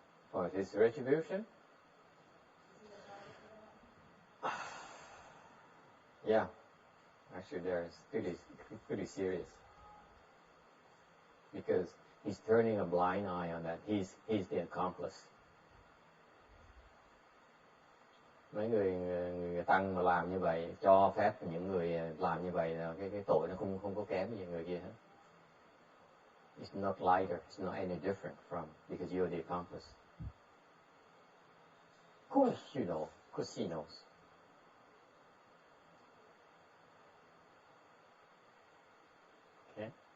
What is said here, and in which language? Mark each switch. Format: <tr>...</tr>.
<en>For his retribution? Is he entitled to that? Yeah. Actually, it's pretty serious. Because he's turning a blind eye on that. He's the accomplice.</en> <vi>Mấy người tăng mà làm như vậy, cho phép những người làm như vậy là cái tội nó không có kém gì người kia hết.</vi> <en>It's not lighter, it's not any different from because you're the accomplice. Of course you know, of course he knows. Okay.</en>